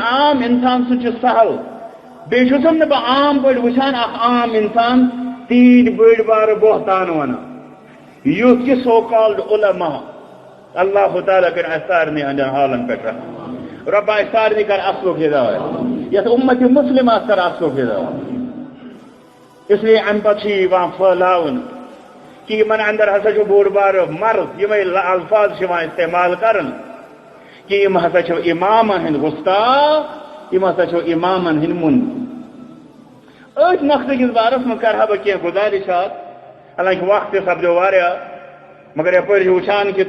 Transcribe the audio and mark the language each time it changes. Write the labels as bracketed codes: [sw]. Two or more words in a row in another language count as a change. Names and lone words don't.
[ks] عام انسان سُہ چھُ سہل بیٚیہِ چھُسن نہٕ بہٕ عام پٲٹھۍ وٕچھان اکھ عام انسان تیٖتۍ بٔڑۍ بارٕ بہتان ونان یُتھ کہِ سو کالڈ علما اللہ تعالیٰ کٔرِنۍ اَسہِ سارنٕے ہٕنٛدٮ۪ن حالن پٮ۪ٹھ رحم رۄبا اَسہِ سارنٕے کر اصلُک ہدایت یتھ اُمت مسلمس کر اصلُک ہدایت [ur] اس لیے [ks] امہِ پتہٕ چھُ یِوان پھٔہلاونہٕ کہ یمن اندر ہسا چھُ بوٚڑ بارٕ مرض یمے الفاظ چھِ یِوان استعمال کرن کہ یم ہسا چھِ امامن ہٕنٛدۍ گُستاخ یم ہسا چھِ امامن ہٕنٛدۍ مُنکر أتھۍ نقطہٕ کِس بارس منٛز کرہا بہٕ کینٛہہ گُزارِشات حالانکہ وقت تہِ سپدیو واریاہ مگر یپٲرۍ چھِ وٕچھان کہ